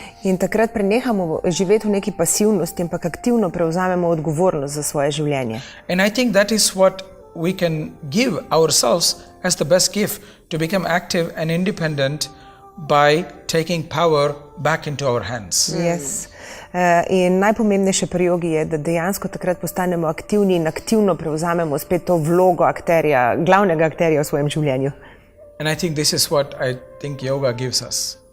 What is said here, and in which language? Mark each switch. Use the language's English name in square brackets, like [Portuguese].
[Slovenian] In takrat prenehamo živeti v neki pasivnosti, ampak aktivno prevzamemo odgovornost za svoje življenje. [English] And I think that is what we can give ourselves as the best gift, to become active and independent by taking power back into our hands. Yes. [Slovenian] In najpomembnejše pri jogi je, da dejansko takrat postanemo aktivni in aktivno prevzamemo spet to vlogo akterja, glavnega akterja v svojem življenju. [English] And I think this is what I think yoga gives us.